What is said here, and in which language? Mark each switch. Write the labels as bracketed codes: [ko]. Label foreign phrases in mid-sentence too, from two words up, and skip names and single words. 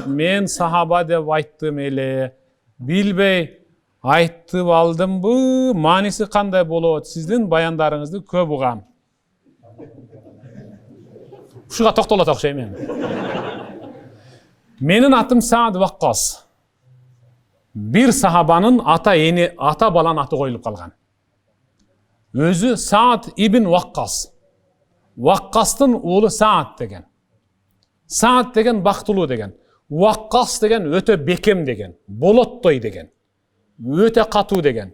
[ky] Мен сахаба деп айттым эле. Билбей айтып алдымбы? Мааниси кандай болот? Сиздин баяндарыңызды көп угам. Ушуга токтолот окшойм эми. Менин атым Саад Ваккас. Бир сахабанын ата балан аты коюлуп калган. Өзү Саад ибн Ваккас. Ваккастын уулу Саад деген. Саад деген бактылуу деген. Ваккас деген өтө бекем деген. Болоттой деген. Өтө катуу деген.